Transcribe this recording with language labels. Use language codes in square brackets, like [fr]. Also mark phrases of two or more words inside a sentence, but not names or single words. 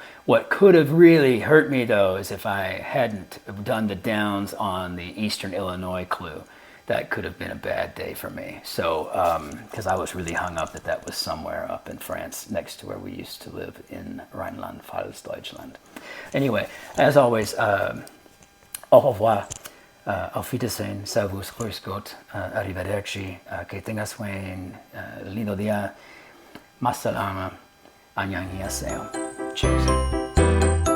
[en] What could have really hurt me, though, is if I hadn't done the downs on the Eastern Illinois clue. That could have been a bad day for me. So, because I was really hung up that was somewhere up in France, next to where we used to live in Rhineland-Pfalz, Deutschland. Anyway, as always, [fr] au revoir, [de] auf Wiedersehen, servus, grüß Gott, arrivederci, [es] que tengas buen lindo día, [ar] masalama, annyeonghaseyo. [en] Cheers.